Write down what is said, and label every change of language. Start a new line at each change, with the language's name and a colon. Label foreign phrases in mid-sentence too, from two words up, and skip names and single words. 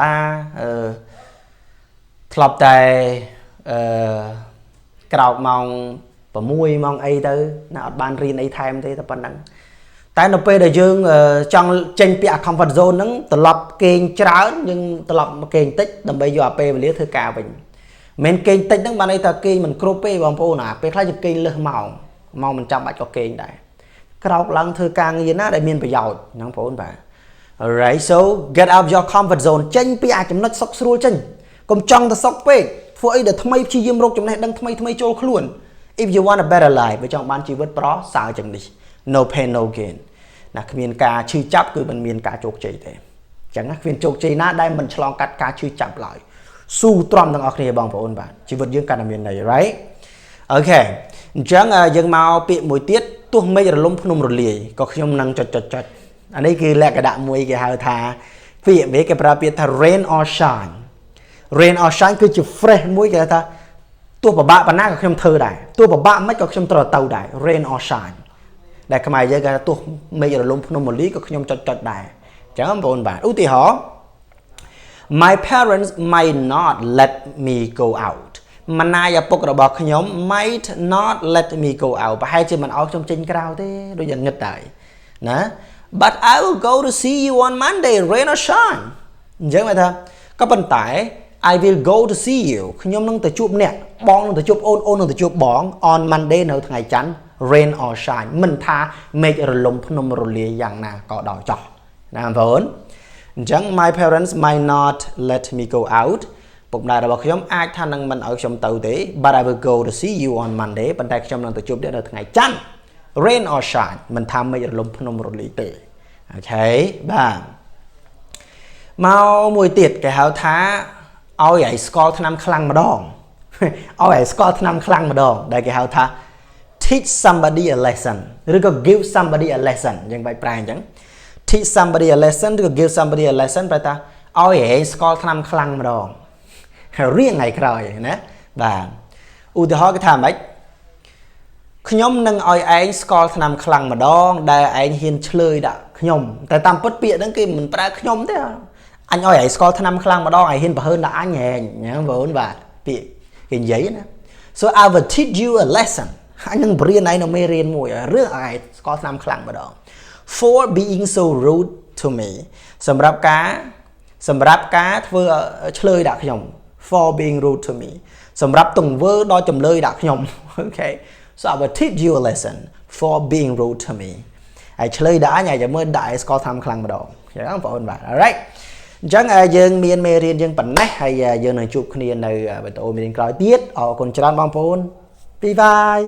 Khmer: ធ្លាប់តែក្រោកម៉ោង6ម៉ោងអីទៅណាអត់បានរៀនអីថែមទេតែប៉ុណ្ណឹងតែនៅពេលដែលយើងចង់ចេញពីអា
English: comfort zone
Khmer: ហ្នឹងត្រឡប់គេងច្រើនយើងត្រឡប់មកគេងតិចដើម្បីយកអាពេលវេលាធ្វើការវិញមិនគេងតិចហ្នឹង បានន័យថាគេងមិនគ្រប់ទេបងប្អូនណាពេលខ្លះយើងគេងលើសម៉ោងមិនចាំបាច់ក៏គេងដែរក្រោកឡើងធ្វើការងារណាដែលមានប្រយោជន៍ហ្នឹងបងប្អូនបាទ
English: alright so get out of your comfort zone
Khmer: ចេញពីអាចំណុចសុខស្រួលចេញកុំចង់ទៅសុខពេកធ្វើអីដែលថ្មីព្យាយាមរកចំណេះដឹងថ្មីចូលខ្លួន
English: if you want a better life
Khmer: បើចង់បានជីវិតប្រសើរជាងនេះ
English: no pain no gain
Khmer: ណាគ្មានការឈឺចាប់គឺមិនមានការជោគជ័យទេអញ្ចឹងណាគ្មានជោគជ័យណាដែលមិនឆ្លងកាត់ការឈឺចាប់ឡើយស៊ូទ្រាំទាំងអស់គ្នាបងប្អូនបាទជីវិតយើងកាន់តែមានន័យ right អូខេអញ្ចឹងយើងមកពាក្យមួយទៀតទោះមេឃរលំភ្នំរលាយក៏ខ្ញុំនឹងចុចអានេះគឺលក្ខណៈមួយគេហៅថាពាក្យគេប្រើពាក្យថា
English: rain or
Khmer: shine គឺជា fresh មួយគេថាទោះពិបាកប៉ុណ្ណាក៏ខ្ញុំធ្វើដែរទោះពិបាកមិនក៏ខ្ញុំត្រូវទៅដែរ
English: rain or shine
Khmer: ដែលខ្មែរយើងគេថាទោះមេឃរលំភ្នំរលាយក៏ខ្ញុំចុចដែរអញ្ចឹងបងប្អូនបាទឧទាហរណ៍
English: My parents might not let me go out
Khmer: ម៉ណាយឪពុករបស់ខ្ញុំ
English: might not let me go out
Khmer: ប្រហែលជាមិនឲ្យខ្ញុំចេញក្រៅទេដូចយ៉ាងងឹតដែរណា
English: But I will go to see you on Monday rain or shine
Khmer: អញ្ចឹងគេថាក៏ប៉ុន្តែ
English: I will go to see you
Khmer: ខ្ញុំនឹងទៅជួបអ្នកបងនឹងទៅជួបអូននឹងទៅជួបបង
English: on Monday
Khmer: នៅថ្ងៃច័ន្ទ
English: rain or shine
Khmer: មិនថាមេឃរលំភ្នំរលាយយ៉ាងណាក៏ដោយចោះណាបងប្អូនអញ្ចឹង
English: my parents might not let me go out
Khmer: ពុកម្ដាយរបស់ខ្ញុំអាចថានឹងមិនឲ្យខ្ញុំទៅទេ
English: but I will go to see you on
Khmer: Monday ប៉ុន្តែខ្ញុំនឹងទៅជួបអ្នកនៅថ្ងៃច័ន្ទ
English: rain or shine
Khmer: មិនថាមេឃរលំភ្នំរលាយទេអូខេបាទមកមួយទៀតគេហៅថាឲ្យឲ្យស្គាល់ឆ្នាំខ្លាំងម្ដងឲ្យឲ្យស្គាល់ឆ្នាំខ្លាំងម្ដងដែលគេហៅថា
English: teach somebody a lesson
Khmer: ឬក៏
English: give somebody a lesson
Khmer: យើងបែបប្រែអញ្ចឹង
English: teach somebody a lesson
Khmer: ឬក៏
English: give somebody a lesson
Khmer: ប្រែថាឲ្យឯងស្គាល់ឆ្នាំខ្លាំងម្ដងរៀងថ្ងៃក្រោយណាបាទឧទាហរណ៍គេថាម៉េចខ្ញុំនឹងឲ្យឯងស្គាល់ឆ្នាំខ្លាំងម្ដ ងដែលឯងហ៊ានឆ្លើយដាក់ខ្ញុំតែតាមពិតពាក្យហ្នឹងគេមិនប្រើខ្ញុំទេអញឲ្យឯងស្គាល់ឆ្នាំខ្លាំងម្ដងឯងហ៊ានបើហើនដាក់ អញហែងណាបងប្អូនបាទពាក្យគេនិយាយណា
English: so I will teach you a lesson
Khmer: អញនឹងបរៀនឯងនៅ មេរៀនមួយរឿងឲ្យឯងស្គាល់ឆ្នាំខ្លាំងម្ដង
English: for being so rude to me
Khmer: សម្រាប់ការធ្វើឆ្លើយដាក់ខ្ញុំ
English: for being rude to me
Khmer: សម្រាប់ទង្វើដ៏ចម្លើយដាក់ខ្ញុំ
English: okay so I will teach you a lesson for being rude to me
Khmer: ហើយឆ្លើយដាក់អញឲ្យមើលដាក់ឲ្យស្គាល់ឆ្នាំខ្លាំងម្ដងអញ្ចឹងបងប្អូនបាទ alright អញ្ចឹងយើងមានមេរៀនយើងប៉ុណ្ណេះហើយយើងនឹងជួបគ្នានៅវីដេអូមេរៀនក្រោយទៀតអរគុណច្រើនបងប្អូន
English: bye bye